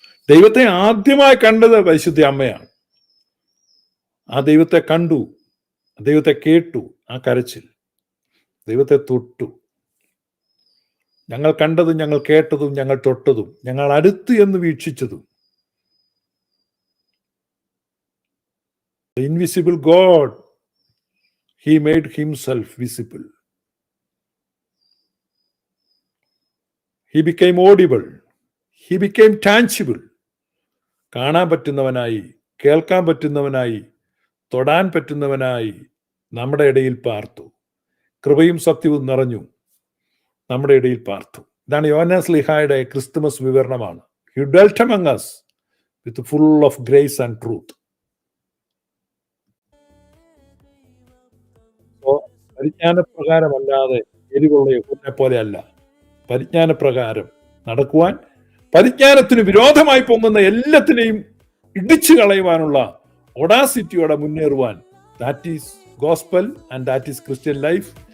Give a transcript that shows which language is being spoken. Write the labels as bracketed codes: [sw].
[ml] ദൈവത്തെ ആദ്യമായി കണ്ടത് പരിശുദ്ധ അമ്മയാണ്. ആ ദൈവത്തെ കണ്ടു, ദൈവത്തെ കേട്ടു. ആ കരച്ചിൽ, ദൈവത്തെ തൊട്ടു. ഞങ്ങൾ കണ്ടതും ഞങ്ങൾ കേട്ടതും ഞങ്ങൾ തൊട്ടതും ഞങ്ങൾ അടുത്ത് എന്ന് വീക്ഷിച്ചതും. [en] The invisible God, he made himself visible. He became audible. He became tangible. [ml] കാണാൻ പറ്റുന്നവനായി, കേൾക്കാൻ പറ്റുന്നവനായി, തൊടാൻ പറ്റുന്നവനായി നമ്മുടെ ഇടയിൽ പാർത്തു. കൃപയും സത്യവും നിറഞ്ഞു നമ്മുടെ ഇടയിൽ പാർത്തു. ഇതാണ് യോഹന്നാൻ ശ്ലീഹായുടെ ക്രിസ്തുമസ് വിവരണമാണ്. [en] He dwelt among us with full of grace and truth. [ml] പരിജ്ഞാനപ്രകാരമല്ലാതെ എരിവുള്ള യഹൂദനെ പോലെയല്ല, പരിജ്ഞാനപ്രകാരം നടക്കുവാൻ, പരിജ്ഞാനത്തിന് വിരോധമായി പൊങ്ങുന്ന എല്ലാത്തിനെയും ഇടിച്ചു കളയുവാനുള്ള ഒഡാസിറ്റിയോടെ മുന്നേറുവാൻ. [en] That is gospel and that is Christian life.